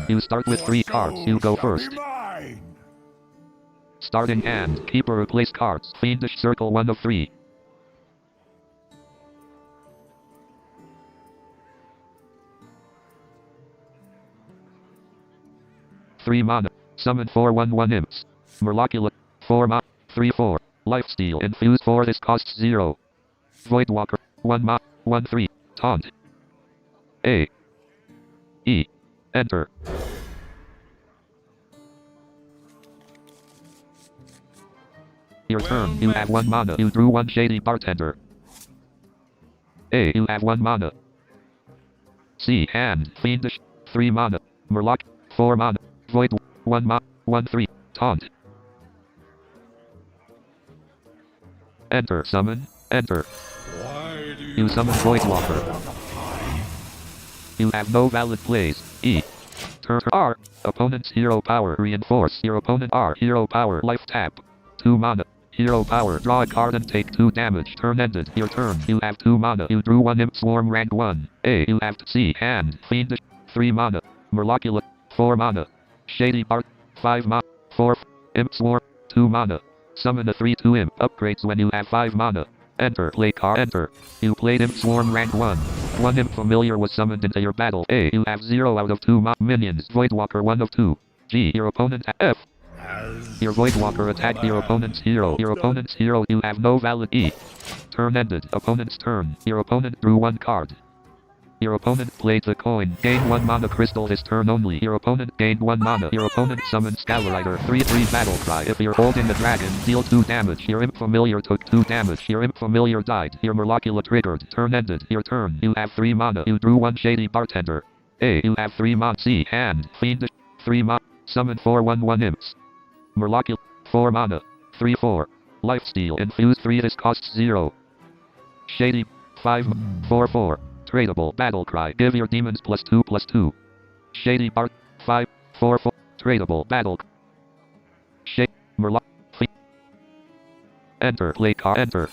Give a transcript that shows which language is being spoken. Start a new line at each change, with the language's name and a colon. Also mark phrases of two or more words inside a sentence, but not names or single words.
English: You start with 3 cards. You go first. Starting hand. Keep or replace cards. Fiendish Circle 1 of 3. Three mana. Summon 4/1/1 imps. Merlocula. 4 mana. 3/4. Lifesteal. Infuse 4. This costs 0. Voidwalker. 1 mana. 1/3. Taunt. A. E. Enter. Your turn. You have 1 mana. You drew 1 Shady Bartender. A. You have 1 mana. C. Hand. Fiendish. 3 mana. Murloc. 4 mana. Void. 1 mana. 1/3. Taunt. Enter. Summon. Enter. You summon Voidwalker. You have no valid plays. E. Turn R. Opponent's hero power. Reinforce. Your opponent R. Hero power. Life tap. 2 mana. Hero power. Draw a card and take 2 damage. Turn ended. Your turn. You have 2 mana. You drew 1 Imp Swarm rank 1. A. You have C. Hand. Fiendish. 3 mana. Merlocula. 4 mana. Shady Bart. 5 mana. 4. Imp Swarm. 2 mana. Summon a 3/2 Imp. Upgrades when you have 5 mana. Enter. Play card. Enter. You played Imp Swarm rank 1. 1 Imp Familiar was summoned into your battle. A. You have 0 out of 2 minions. Voidwalker 1 of 2. G. Your opponent. F. Your Voidwalker attacked your opponent's hero. Your opponent's hero. You have no valid E. Turn ended. Opponent's turn. Your opponent drew 1 card. Your opponent played the coin. Gain 1 mana crystal this turn only. Your opponent gained 1 mana. Your opponent summoned Scalarider. 3/3 battle cry. If you're holding a dragon, deal 2 damage. Your Imp Familiar took 2 damage. Your Imp Familiar died. Your Merlocula triggered. Turn ended. Your turn. You have 3 mana. You drew 1 Shady Bartender. A. You have 3 mana. C. Hand. Fiendish. 3 mana. Summon 4/1/1 imps. Merlocula. 4 mana. 3/4. Lifesteal. Infuse 3. This costs 0. Shady. 5. 4/4. Tradable. Battlecry. Give your demons +2/+2. Shady Bart. 5. 4/4. Tradable. Battle. Shady. Merloc. Enter. Play card. Enter.